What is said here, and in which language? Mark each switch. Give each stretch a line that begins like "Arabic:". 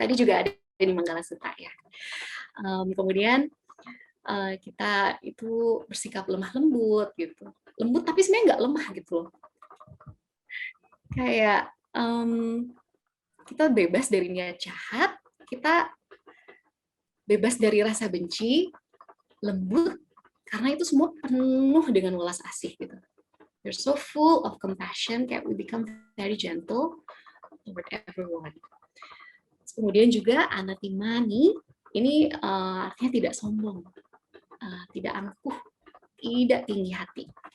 Indonesian: Tadi juga ada di Manggala Sutta ya. Kemudian kita itu bersikap lemah lembut gitu, lembut tapi sebenarnya nggak lemah gitu loh. Kayak kita bebas dari niat jahat, kita bebas dari rasa benci, lembut karena itu semua penuh dengan welas asih gitu.
English: We're so full of compassion, kayak we become very gentle toward everyone.
Indonesian: Kemudian juga anatimani, ini artinya tidak sombong, tidak angkuh, tidak tinggi hati.